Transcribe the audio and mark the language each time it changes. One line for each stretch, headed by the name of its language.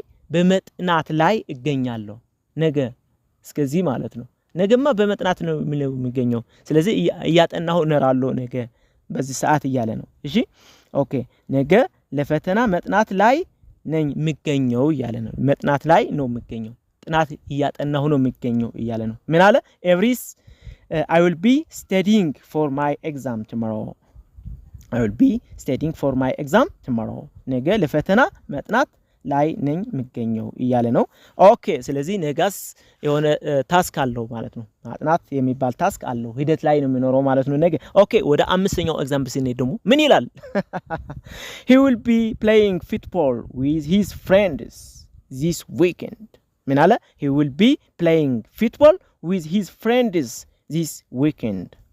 Amharic: በመጥናት ላይ እገኛለሁ። ነገ እስከዚህ ማለት ነው። ነገማ በመጥናት ነው የሚገኘው። ስለዚህ እያጠናሁ እኖራለሁ ነገ በዚህ ሰዓት እያለ ነው። እሺ ኦኬ ነገ ለፈተና መጥናት ላይ ነኝ የሚገኘው እያለ ነው። መጥናት ላይ ነው የሚገኘው። ጥናት እያጠናሁ ነው የሚገኘው እያለ ነው። ምን አለ?
English: I will be studying for my exam tomorrow. I will be studying for my exam tomorrow.
Amharic: ነገ ለፈተና መጥናት ላይ ነኝ የሚገኘው እያለ ነው። ኦኬ ስለዚህ ነጋስ የሆነ ታስክ አለው ማለት ነው። ማጥናት የሚባል ታስክ አለው ሂደት ላይ ነው የሚኖረው ማለት ነው ነገ። ኦኬ ወደ አምስተኛው ኤግዛምፕል ስንሄድ ደግሞ ምን ይላል?
English: He will be playing football with his friends this weekend.
Amharic: ምን አለ?
English: He will be playing football with his friends this weekend.